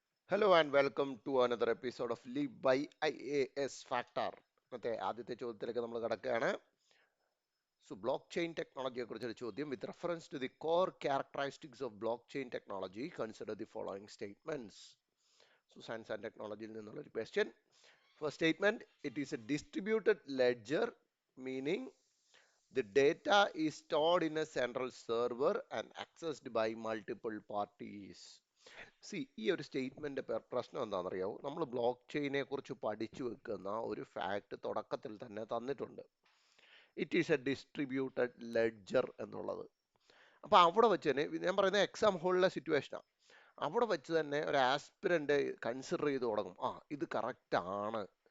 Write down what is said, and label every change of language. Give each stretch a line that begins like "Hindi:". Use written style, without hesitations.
English: Hello and welcome to another episode of Live by IAS Factor.
Malayalam: ഇന്നത്തെ ആദ്യത്തെ ചോദ്യത്തിലേക്ക് നമ്മൾ കടക്കുകയാണ്. സോ ബ്ലോക്ക് ചെയിൻ ടെക്നോളജിയെ കുറിച്ചൊരു ചോദ്യം.
English: With reference to the core characteristics of blockchain technology consider the following statements.
Malayalam: So science and ടെക്നോളജിയിൽ നിന്നുള്ള ഒരു question.
English: First statement, it is a distributed ledger, meaning the data is stored in a central server and accessed by multiple parties.
Malayalam: ഈ ഒരു statement പ്രശ്നം എന്താണെന്നറിയാവോ? നമ്മൾ block ചെയിനെ കുറിച്ച് പഠിച്ചു വെക്കുന്ന ഒരു ഫാക്ട് തുടക്കത്തിൽ തന്നെ തന്നിട്ടുണ്ട്.
English: it is a distributed ledger
Malayalam: എന്നുള്ളത്. അപ്പൊ അവിടെ വെച്ച് തന്നെ ഞാൻ പറയുന്നത് എക്സാം ഹോളിലെ സിറ്റുവേഷനാണ്. അവിടെ വെച്ച് തന്നെ ഒരു ആസ്പിരന്റ് കൺസിഡർ ചെയ്ത് തുടങ്ങും, ഇത് കറക്റ്റ് ആണ്.